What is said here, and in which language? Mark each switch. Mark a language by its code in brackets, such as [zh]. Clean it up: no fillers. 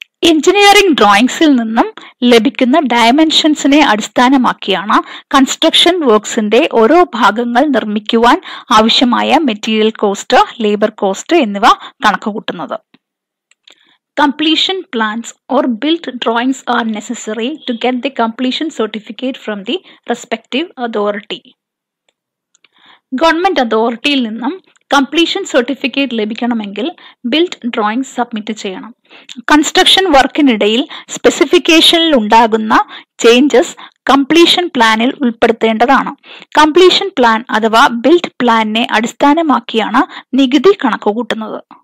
[ml] Engineering ഡ്രോയിങ്സിൽ നിന്നും ലഭിക്കുന്ന ഡയമെൻഷൻസിനെ അടിസ്ഥാനമാക്കിയാണ് കൺസ്ട്രക്ഷൻ വർക്ക്സിന്റെ ഓരോ ഭാഗങ്ങൾ നിർമ്മിക്കുവാൻ ആവശ്യമായ മെറ്റീരിയൽ കോസ്റ്റ്, ലേബർ കോസ്റ്റ് എന്നിവ കണക്കുകൂട്ടുന്നത്. [en] Completion plans or built drawings are necessary to get the completion certificate from the respective authority. [ml] Government അതോറിറ്റിയിൽ നിന്നും കംപ്ലീഷൻ സർട്ടിഫിക്കറ്റ് ലഭിക്കണമെങ്കിൽ ബിൽറ്റ് ഡ്രോയിങ് സബ്മിറ്റ് ചെയ്യണം. കൺസ്ട്രക്ഷൻ വർക്കിനിടയിൽ സ്പെസിഫിക്കേഷനിൽ ഉണ്ടാകുന്ന ചേഞ്ചസ് കംപ്ലീഷൻ പ്ലാനിൽ ഉൾപ്പെടുത്തേണ്ടതാണ്. കംപ്ലീഷൻ പ്ലാൻ അഥവാ built പ്ലാനിനെ അടിസ്ഥാനമാക്കിയാണ് നികുതി കണക്കുകൂട്ടുന്നത്.